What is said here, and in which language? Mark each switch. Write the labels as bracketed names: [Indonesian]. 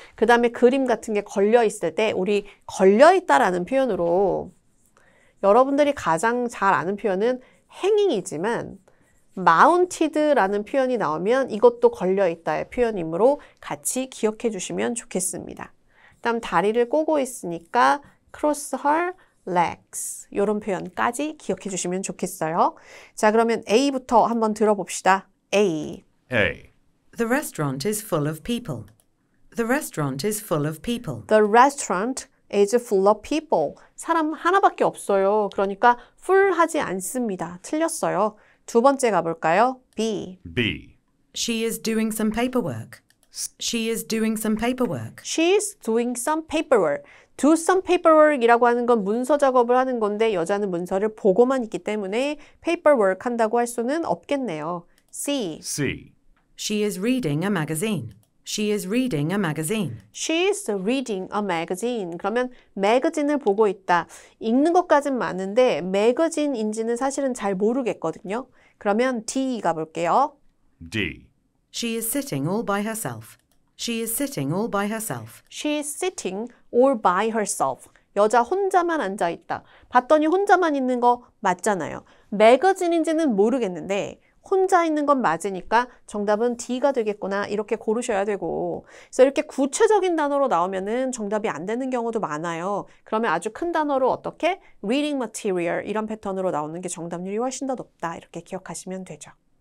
[Korean] 그 다음에 그림 같은 게 걸려 있을 때 우리 걸려 있다라는 표현으로 여러분들이 가장 잘 아는 표현은 hanging이지만 mounted라는 표현이 나오면 이것도 걸려 있다의 표현이므로 같이 기억해 주시면 좋겠습니다. 그다음 다리를 꼬고 있으니까 [English] cross her legs [Korean] 이런 표현까지 기억해 주시면 좋겠어요. 자 그러면 A부터 한번 들어봅시다. [English] A. A. The restaurant is full of people. The restaurant is full of people. The restaurant is full of people. [Korean] 사람 하나밖에 없어요. 그러니까 full하지 않습니다. 틀렸어요. 두 번째 가볼까요? B. [English] B. She is doing some paperwork. She is doing some paperwork. She is doing some paperwork. Do some paperwork [Korean] 이라고 하는 건 문서 작업을 하는 건데 여자는 문서를 보고만 있기 때문에 paperwork 한다고 할 수는 없겠네요. [English] C. C. She is reading a magazine. She is reading a magazine. She is reading a magazine. [Korean] 그러면 매거진을 보고 있다. 읽는 것까진 많은데 매거진인지는 사실은 잘 모르겠거든요. 그러면 D 가볼게요. [English] D. She is sitting all by herself. She is sitting all by herself. She is sitting all by herself. [Korean] 여자 혼자만 앉아 있다. 봤더니 혼자만 있는 거 맞잖아요. 매거진인지는 모르겠는데 혼자 있는 건 맞으니까 정답은 D가 되겠구나 이렇게 고르셔야 되고 그래서 이렇게 구체적인 단어로 나오면은 정답이 안 되는 경우도 많아요. 그러면 아주 큰 단어로 어떻게? reading material 이런 패턴으로 나오는 게 정답률이 훨씬 더 높다 이렇게 기억하시면 되죠.